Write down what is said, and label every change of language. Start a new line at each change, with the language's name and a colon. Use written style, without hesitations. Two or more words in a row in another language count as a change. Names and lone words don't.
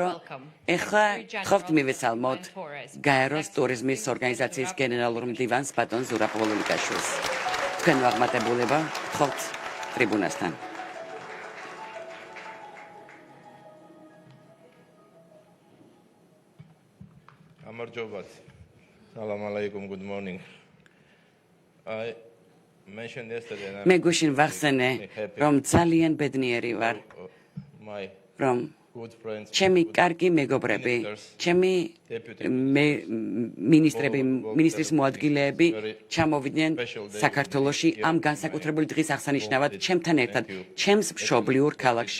Georgian: ეხლა გთხოვთ მივესალმოთ გაეროს ტურიზმის ორგანიზაციის გენერალურ მდივანს ბატონ ზურაბ ოლოლიკაშვილს. თქვენ ვაღმატებულება გთხოვთ ტრიბუნასთან. გამარჯობათ.
Arabic: سلام عليكم,
English: good morning. I mentioned yesterday
Georgian: მე გუშინ ვახსენე, რომ ძალიან ბედნიერი ვარ, რომ ჩემი კარგი მეგობრები, ჩემი მინისტრის მოადგილეები ჩამოვიდნენ საქართველოში ამ განსაკუთრებული დღის აღსანიშნავად ჩემთან ერთად, ჩემს მშობლიურ ქალაქში.